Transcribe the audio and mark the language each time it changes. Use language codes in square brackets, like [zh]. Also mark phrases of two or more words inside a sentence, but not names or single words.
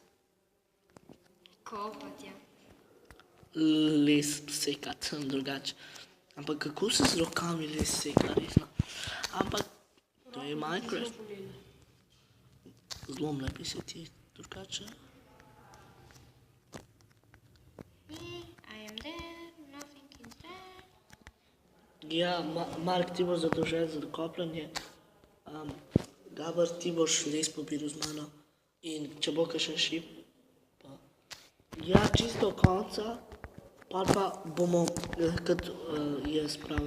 [sl] Kopat, ja. Les sekati, drugače. Ampak kako se z rokami les seka, resno? Ampak to je Minecraft. Zelo bolelo. Zlomle bi se ti, drugače. [en] I am there, nothing is there. [sl] Ja, Mark, ti boš zadolžen za kopljanje. Gabor, ti boš les pobiral z mano. In če bo kakšen šip, pa... Ja, čisto do konca, pa bomo, kot jaz pravim.